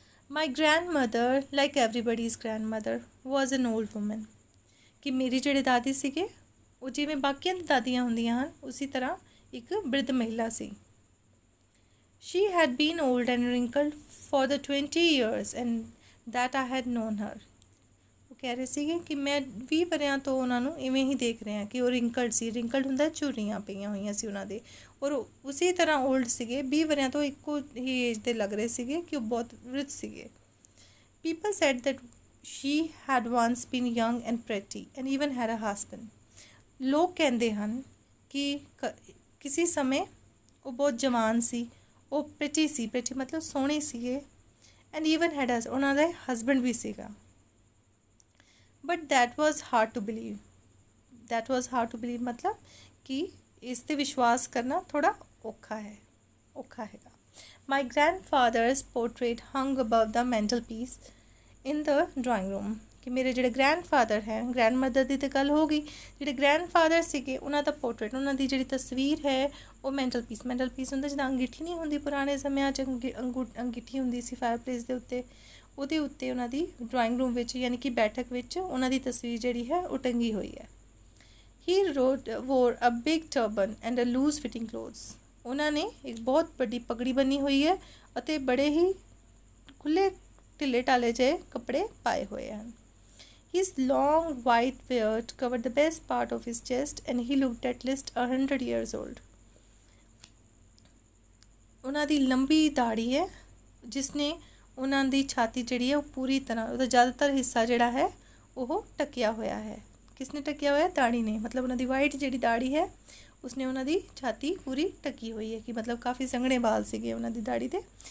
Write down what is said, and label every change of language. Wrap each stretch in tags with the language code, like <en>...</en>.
<en>My grandmother, like everybody's grandmother, was an old woman.</en> <pa>ਕਿ ਮੇਰੀ ਜਿਹੜੇ ਦਾਦੀ ਸੀਗੇ ਉਹ ਜਿਵੇਂ ਬਾਕੀਆਂ ਦੀ ਦਾਦੀਆਂ ਹੁੰਦੀਆਂ ਹਨ ਉਸੇ ਤਰ੍ਹਾਂ ਇੱਕ ਬਿਰਧ ਮਹਿਲਾ ਸੀ।</pa> <en>She had been old and wrinkled for the 20 years and that I had known her.</en> <pa>ਉਹ ਕਹਿ ਰਹੇ ਸੀਗੇ ਕਿ ਮੈਂ 20 ਵਰ੍ਹਿਆਂ ਤੋਂ ਉਹਨਾਂ ਨੂੰ ਇਵੇਂ ਹੀ ਦੇਖ ਰਹੇ ਹਾਂ ਕਿ ਉਹ ਰਿੰਕਲਡ ਸੀ। ਰਿੰਕਲਡ ਹੁੰਦਾ ਝੁਰੜੀਆਂ ਪਈਆਂ ਹੋਈਆਂ ਸੀ ਉਹਨਾਂ ਦੇ, ਔਰ ਉਸੇ ਤਰ੍ਹਾਂ ਓਲਡ ਸੀਗੇ। 20 ਵਰ੍ਹਿਆਂ ਤੋਂ ਇੱਕੋ ਹੀ ਏਜ ਦੇ ਲੱਗ ਰਹੇ ਸੀਗੇ ਕਿ ਉਹ ਬਹੁਤ ਰਿਚ ਸੀਗੇ।</pa> <en>People said that she had once been young and pretty and even had a husband.</en> <pa>ਲੋਕ ਕਹਿੰਦੇ ਹਨ ਕਿ ਕਿਸੇ ਸਮੇਂ ਉਹ ਬਹੁਤ ਜਵਾਨ ਸੀ, ਉਹ ਪ੍ਰਿਟੀ ਸੀ। ਪ੍ਰਿਟੀ ਮਤਲਬ ਸੋਹਣੇ ਸੀਗੇ।</pa> <en>and even had</en> <pa>ਉਹਨਾਂ ਦਾ ਹਸਬੈਂਡ ਵੀ ਸੀਗਾ।</pa> <en>But that was hard to believe. That was hard to believe</en> <pa>ਮਤਲਬ ਕਿ ਇਸ 'ਤੇ ਵਿਸ਼ਵਾਸ ਕਰਨਾ ਥੋੜ੍ਹਾ ਔਖਾ ਹੈਗਾ।</pa> <en>My grandfather's portrait hung above the mantelpiece in the drawing room.</en> <pa>ਕਿ ਮੇਰੇ ਜਿਹੜੇ ਗ੍ਰੈਂਡਫਾਦਰ ਹੈ, ਗ੍ਰੈਂਡਮਦਰ ਦੀ ਤਾਂ ਗੱਲ ਹੋ ਗਈ, ਜਿਹੜੇ ਗ੍ਰੈਂਡਫਾਦਰ ਸੀਗੇ ਉਹਨਾਂ ਦਾ ਪੋਰਟਰੇਟ, ਉਹਨਾਂ ਦੀ ਜਿਹੜੀ ਤਸਵੀਰ ਹੈ ਉਹ ਮੈਂਟਲਪੀਸ ਹੁੰਦਾ ਜਿੱਦਾਂ ਅੰਗੀਠੀ ਨਹੀਂ ਹੁੰਦੀ ਪੁਰਾਣੇ ਸਮਿਆਂ 'ਚ, ਅੰਗੀਠੀ ਹੁੰਦੀ ਸੀ ਫਾਇਰਪਲੇਸ ਦੇ ਉੱਤੇ, ਉਹਦੇ ਉੱਤੇ ਉਹਨਾਂ ਦੀ ਡਰਾਇੰਗ ਰੂਮ ਵਿੱਚ ਯਾਨੀ ਕਿ ਬੈਠਕ ਵਿੱਚ ਉਹਨਾਂ ਦੀ ਤਸਵੀਰ ਜਿਹੜੀ ਹੈ ਉਹ ਟੰਗੀ ਹੋਈ ਹੈ।</pa> <en>He wore a big turban and a loose fitting clothes.</en> <pa>ਉਹਨਾਂ ਨੇ ਇੱਕ ਬਹੁਤ ਵੱਡੀ ਪਗੜੀ ਬੰਨੀ ਹੋਈ ਹੈ ਅਤੇ ਬੜੇ ਹੀ ਖੁੱਲ੍ਹੇ ਢਿੱਲੇ ਢਾਲੇ ਜਿਹੇ ਕੱਪੜੇ ਪਾਏ ਹੋਏ ਹਨ।</pa> <en>His long white beard covered the best part of his chest and he looked at least 100 years old.</en> <pa>ਉਹਨਾਂ ਦੀ ਲੰਬੀ ਦਾੜੀ ਹੈ ਜਿਸ ਨੇ ਉਹਨਾਂ ਦੀ ਛਾਤੀ ਜਿਹੜੀ ਹੈ ਉਹ ਪੂਰੀ ਤਰ੍ਹਾਂ, ਉਹਦਾ ਜ਼ਿਆਦਾਤਰ ਹਿੱਸਾ ਜਿਹੜਾ ਹੈ ਉਹ ਢੱਕਿਆ ਹੋਇਆ ਹੈ। ਕਿਸ ਨੇ ਢੱਕਿਆ ਹੋਇਆ? ਦਾੜੀ ਨੇ। ਮਤਲਬ ਉਹਨਾਂ ਦੀ ਵਾਈਟ ਜਿਹੜੀ ਦਾੜੀ ਹੈ ਉਸਨੇ ਉਹਨਾਂ ਦੀ ਛਾਤੀ ਪੂਰੀ ਢੱਕੀ ਹੋਈ ਹੈ, ਕਿ ਮਤਲਬ ਕਾਫੀ ਸੰਘਣੇ ਵਾਲ ਸੀਗੇ ਉਹਨਾਂ ਦੀ ਦਾੜੀ ਦੇ।</pa>